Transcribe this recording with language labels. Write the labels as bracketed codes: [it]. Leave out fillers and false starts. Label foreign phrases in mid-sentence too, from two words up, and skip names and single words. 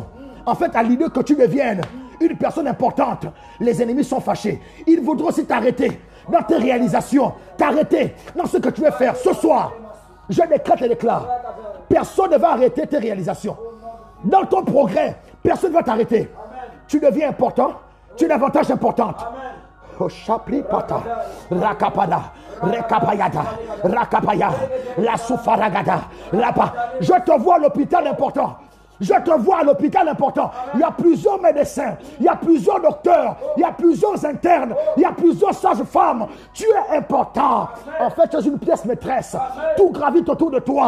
[fr] En fait, à l'idée que tu deviennes une personne importante, les ennemis sont fâchés. Ils voudront aussi t'arrêter dans tes réalisations, t'arrêter dans ce que tu veux faire. Ce soir, je décrète et déclare, personne ne va arrêter tes réalisations. Dans ton progrès, personne ne va t'arrêter. Tu deviens important, tu es davantage importante. Oh, chapli pata, rakapada, rekapayada, rakapaya, la soufaragada, lapa. Je te vois à l'hôpital important. Je te vois à l'hôpital important. Il y a plusieurs médecins, il y a plusieurs docteurs, il y a plusieurs internes, il y a plusieurs sages-femmes. Tu es important. En fait, tu es une pièce maîtresse. Tout gravite autour de toi.